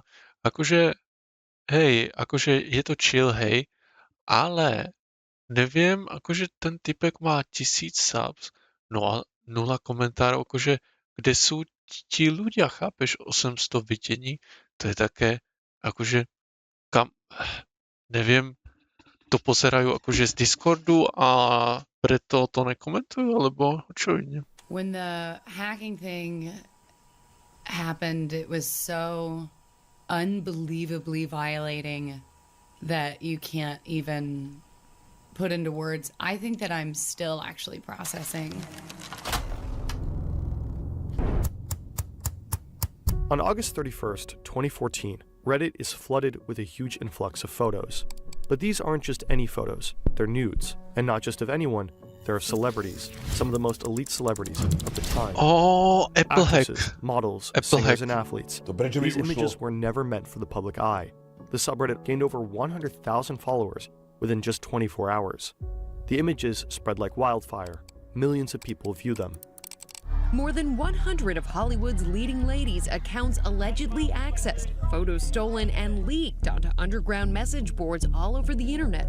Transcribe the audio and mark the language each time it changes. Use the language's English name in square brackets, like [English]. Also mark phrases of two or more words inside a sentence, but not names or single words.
[Slovak] Akože, hej, akože je to chill, hej, ale neviem, akože ten typek má 1000 subs, no a 0 komentárov, akože kde sú ti ľudia, chápeš, 800 videní, to je také, akože kam, neviem, to pozerajú akože z Discordu a preto to nekomentujú, alebo čo iné. [English] When the hacking thing happened, it was so unbelievably violating that you can't even put into words. I think that I'm still actually processing. On August 31st, 2014, Reddit is flooded with a huge influx of photos. But these aren't just any photos, they're nudes. And not just of anyone, they're of celebrities, some of the most elite celebrities of the time. Oh, Apple hack. Actresses, models, Apple singers, hack. and athletes. [Slovak] To prečo mi [English] These [Slovak] ušlo? [English] images were never meant for the public eye. The subreddit gained over 100,000 followers within just 24 hours. The images spread like wildfire. Millions of people view them. More than 100 of Hollywood's leading ladies' accounts allegedly accessed, photos stolen and leaked onto underground message boards all over the internet.